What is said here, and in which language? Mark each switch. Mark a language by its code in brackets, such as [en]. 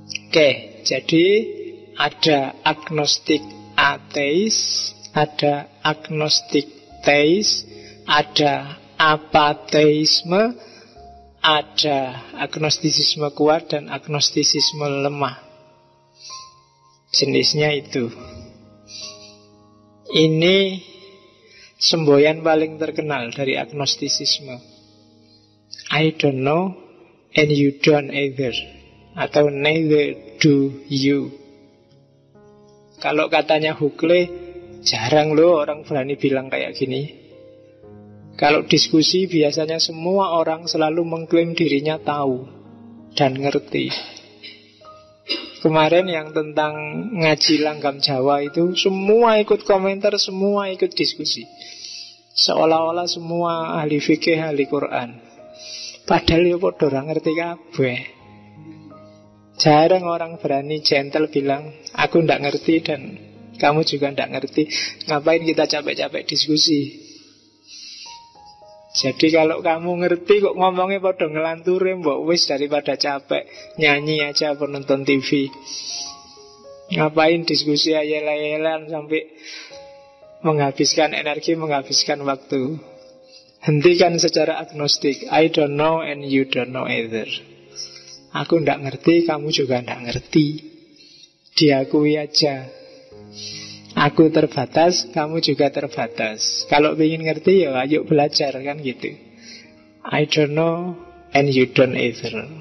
[id] Oke, jadi ada agnostik ateis, ada agnostik teis, ada apateisme, ada agnostisisme kuat dan agnostisisme lemah. Jenisnya itu. Ini semboyan paling terkenal dari agnostisisme. [en] I don't know and you don't either, atau neither do you. [id] Kalau katanya Huxley, jarang loh orang berani bilang kayak gini. Kalau diskusi biasanya semua orang selalu mengklaim dirinya tahu dan ngerti. Kemarin yang tentang ngaji langgam Jawa itu, semua ikut komentar, semua ikut diskusi. Seolah-olah semua ahli fikih, ahli Quran. Padahal [jv] ya podo ora ngerti kabeh. [id] Jarang orang berani gentle bilang, aku ndak ngerti dan kamu juga ndak ngerti. Ngapain kita capek-capek diskusi? Jadi kalau kamu ngerti kok ngomongnya pada ngelanturi, [jv] mbok wis [id] daripada capek nyanyi aja apa nonton TV. Ngapain diskusi ayel-ayelan sampai menghabiskan energi, menghabiskan waktu. Hentikan secara agnostik. [en] I don't know and you don't know either. [id] Aku ndak ngerti, kamu juga ndak ngerti. Diakui aja. Aku terbatas, kamu juga terbatas. Kalau ingin ngerti ya ayo belajar, kan gitu. [en] I don't know and you don't either.